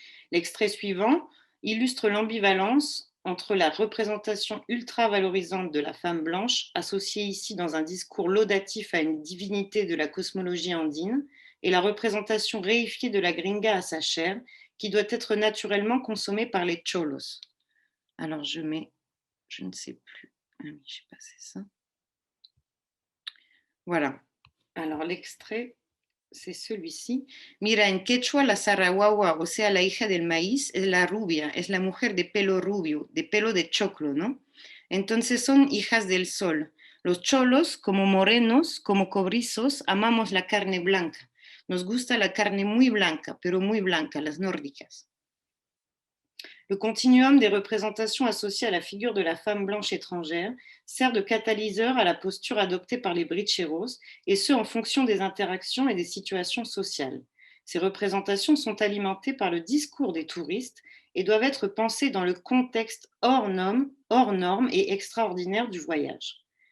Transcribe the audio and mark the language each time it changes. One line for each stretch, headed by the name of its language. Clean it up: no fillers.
French: L'extrait suivant illustre l'ambivalence entre la représentation ultra-valorisante de la femme blanche, associée ici dans un discours laudatif à une divinité de la cosmologie andine, et la représentation réifiée de la gringa à sa chair, qui doit être naturellement consommée par les cholos. Alors je mets, je ne sais plus, ah oui, j'ai passé ça. Voilà. Alors, l'extrait, c'est celui-ci.
Spanish: Mira, en quechua la sarrahuahua, o sea, la hija del maíz, es la rubia, es la mujer de pelo rubio, de pelo de choclo, ¿no? Entonces son hijas del sol. Los cholos, como morenos, como cobrizos, amamos la carne blanca. Nos gusta la carne muy blanca, pero muy blanca, las nórdicas.
French: Le continuum des représentations associées à la figure de la femme blanche étrangère sert de catalyseur à la posture adoptée par les bricheros, et ce en fonction des interactions et des situations sociales. Ces représentations sont alimentées par le discours des touristes et doivent être pensées dans le contexte hors norme et extraordinaire du voyage.